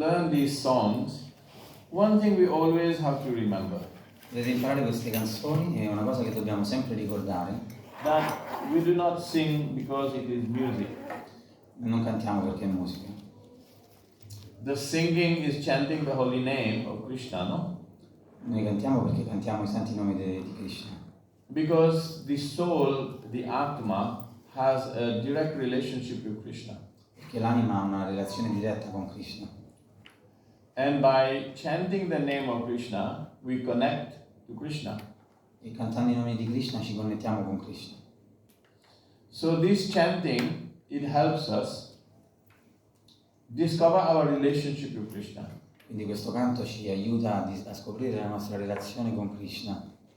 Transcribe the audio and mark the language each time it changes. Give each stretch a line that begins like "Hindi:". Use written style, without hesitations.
English: these songs, one thing we always have to remember.
Italian: Potete imparare queste canzoni, è una cosa che dobbiamo sempre ricordare.
English: That we do not sing because it is music.
Italian: Non cantiamo perché è musica.
English: The singing is chanting the holy name of Krishna, no?
Italian: Noi cantiamo perché cantiamo i santi nomi di Krishna.
English: Because the soul, the Atma, has a direct relationship with Krishna.
Italian: Perché l'anima ha una relazione diretta con Krishna.
English: And by chanting the name of Krishna, we connect to Krishna.
Italian: E cantando i nomi di Krishna ci connettiamo con Krishna.
English: So this chanting, it helps us discover our relationship with Krishna.
Italian: Quindi questo canto ci aiuta a scoprire la nostra relazione con Krishna.